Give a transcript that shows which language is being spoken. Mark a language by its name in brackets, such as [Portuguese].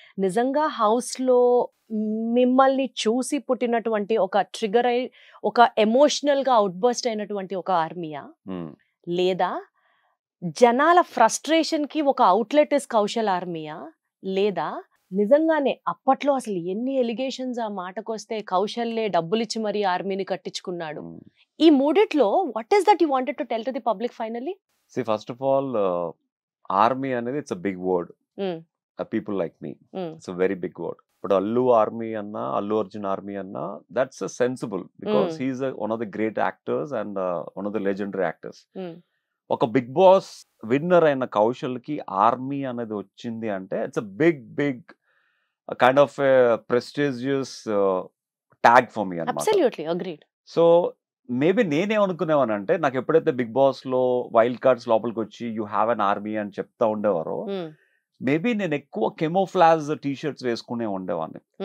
[Telugu] నిజంగా హౌస్ లో మిమ్మల్ని చూసి పుట్టినటువంటి ఒక ట్రిగర్ అయి ఒక ఎమోషనల్ గా అవుట్ బర్స్ట్ అయినటువంటి ఒక ఆర్మీయా, లేదా జనాల ఫ్రస్ట్రేషన్ కి ఒక అవుట్లెట్ ఇస్ కౌశల్ ఆర్మీయా, లేదా నిజంగానే అప్పట్లో అసలు ఎన్ని ఎలిగేషన్స్ ఆ మాటకొస్తే కౌశల్లే డబ్బులు ఇచ్చి మరీ ఆర్మీని కట్టించుకున్నాడు? ఈ మూడిట్లో [English] What is that you wanted to tell to the public finally? See, first of all, army [Telugu] అనేది [English] it's a big word. People like me, it's a very big word. But Allu Army anna, Allu Arjun Army anna, that's a sensible because he's one of the great actors and one of the legendary actors. ఒక big boss winner అయిన కౌశల్ కి army [Telugu] అనేది వచ్చింది అంటే [English] it's a big kind of prestigious tag for me [Telugu] అన్నమాట. [English] Absolutely agreed. [Telugu] So maybe నేనేమనుకునేవానంటే నాకు ఎప్పుడైతే big boss లో వైల్డ్ కార్డ్స్ లోపలికి వచ్చి [English] you have an army [Telugu] అని చెప్తా ఉండేవారో, మేబీ నేను ఎక్కువ కెమోఫ్లాజ్ టీషర్ట్స్ వేసుకునే ఉండేవాడిని.